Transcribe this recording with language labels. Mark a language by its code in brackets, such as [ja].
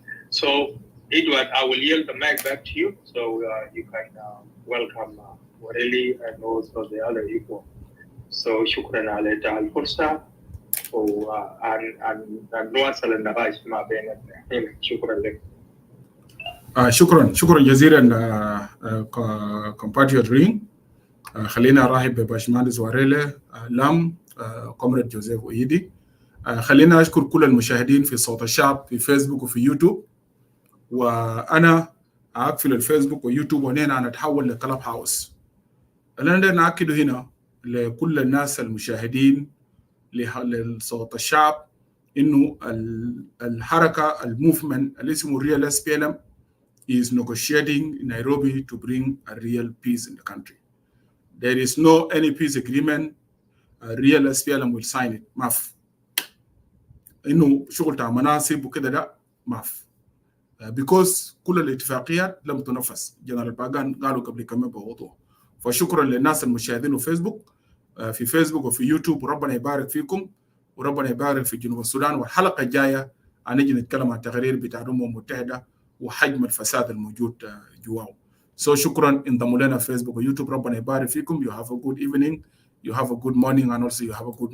[en] So Edward, I will yield the mic back to you, so you can welcome Warili and also the other equal. [ar] So شكرا على الفرصة وأن نواصل النقاش ما بيننا. شكرا لك. شكرا جزيلا compatriot رين. خلينا أرحب بباشمهندس واريلي لام كومريد جوزيف أويدي. خلينا أشكر كل المشاهدين في صوت الشعب في فيسبوك وفي يوتيوب، وأنا أقفل الفيسبوك ويوتيوب وهنا نتحول لكلاب هاوس. أنا نأكد هنا لكل الناس المشاهدين لصوت الشعب إنه الحركة الموفمنت اللي اسمه [en] Real SPLM is negotiating in Nairobi to bring a real peace in the country. There is no any peace agreement Real SPLM will sign it. [ar] ماف إنه شغل تاع مناصب وكذا ده ماف because كل الاتفاقيات لم تنفذ. جنرال باغان قالوا قبل كم بوضوح. فشكرا للناس المشاهدين في فيسبوك وفي يوتيوب، وربنا يبارك فيكم وربنا يبارك في جنوب السودان. والحلقة الجاية هنيجي نتكلم عن التقارير بتاع الأمم المتحدة وحجم الفساد الموجود جواه. شكرا، انضموا لنا في فيسبوك ويوتيوب. ربنا يبارك فيكم. [en] You have a good evening, you have a good morning, and also you have a good night.